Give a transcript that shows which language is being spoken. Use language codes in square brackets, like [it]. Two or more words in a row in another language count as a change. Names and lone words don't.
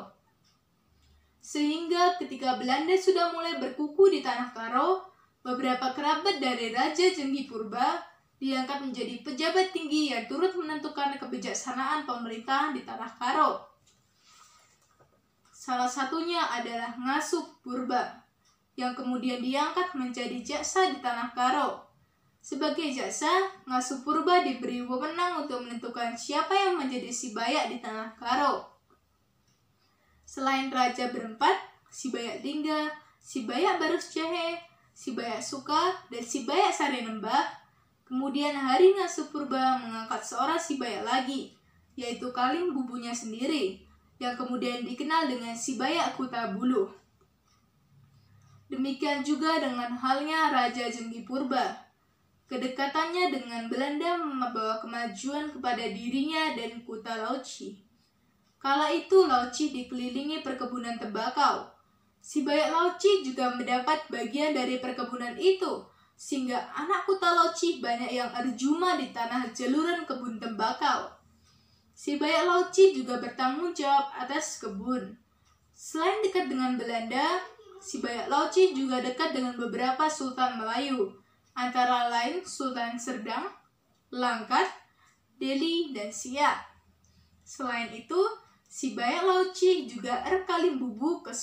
[id] Sehingga ketika Belanda sudah mulai berkuku di Tanah Karo, beberapa kerabat dari Raja Jenggi Purba diangkat menjadi pejabat tinggi yang turut menentukan kebijaksanaan pemerintahan di Tanah Karo. Salah satunya adalah Ngasup Purba, yang kemudian diangkat menjadi jaksa di Tanah Karo. Sebagai jaksa, Ngasup Purba diberi wewenang untuk menentukan siapa yang menjadi si Bayak di Tanah Karo. Selain raja berempat, si Bayak Lingga, si Bayak Barus Jahe, si Bayak Suka, dan si Bayak Sarinembah. Kemudian hari Ngasup Purba mengangkat seorang si Bayak lagi, yaitu Kaling Bubunya sendiri, yang kemudian dikenal dengan si Bayak Kutabuluh. Demikian juga dengan halnya Raja Jenggi Purba. Kedekatannya dengan Belanda membawa kemajuan kepada dirinya dan Kuta Lauci. Kala itu Lauci dikelilingi perkebunan tembakau. Si Bayak Lauci juga mendapat bagian dari perkebunan itu, sehingga anak Kuta Lauci banyak yang arjuma di tanah jaluran kebun tembakau. Si Bayak Lauci juga bertanggung jawab atas kebun. Selain dekat dengan Belanda, si Bayak Lauci juga dekat dengan beberapa sultan Melayu, antara lain Sultan Serdang, Langkat, Deli, dan Siak. Selain itu, si Bayak Lauci juga Erkalim Bubu ke